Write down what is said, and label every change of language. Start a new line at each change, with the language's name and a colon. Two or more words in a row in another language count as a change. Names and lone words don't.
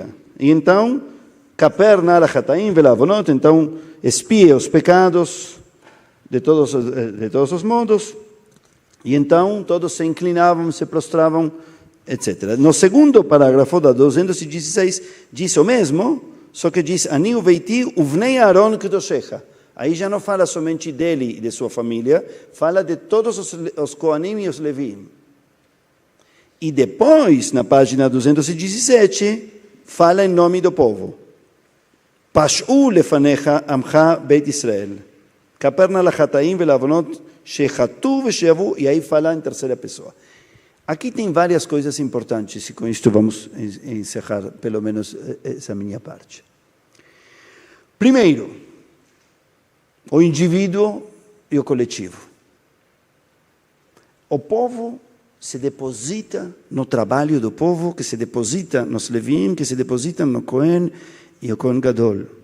Portuguese: E então,
Hebrew: כפר נא לחטאים ולעוונות,
Portuguese: então expie os pecados de todos os modos. E então todos se inclinavam, se prostravam, etc. No segundo parágrafo da 216, diz o mesmo, só que diz:
Hebrew: אני וביתי ובני אהרן קדושיך.
Portuguese: Aí já não fala somente dele e de sua família, fala de todos os Koanim e os Levim. E depois, na página 217, fala em nome do povo.
Hebrew: פשעו לפניך עמך בית ישראל. כפר נא לחטאים ולעוונות שחטאו ושעוו.
Portuguese: E aí fala em terceira pessoa. Aqui tem várias coisas importantes, e com isto vamos encerrar, pelo menos, essa minha parte. Primeiro, o indivíduo e o coletivo. O povo se deposita no trabalho do povo, que se deposita nos Levim, que se deposita no Cohen e o
Hebrew: כהן גדול.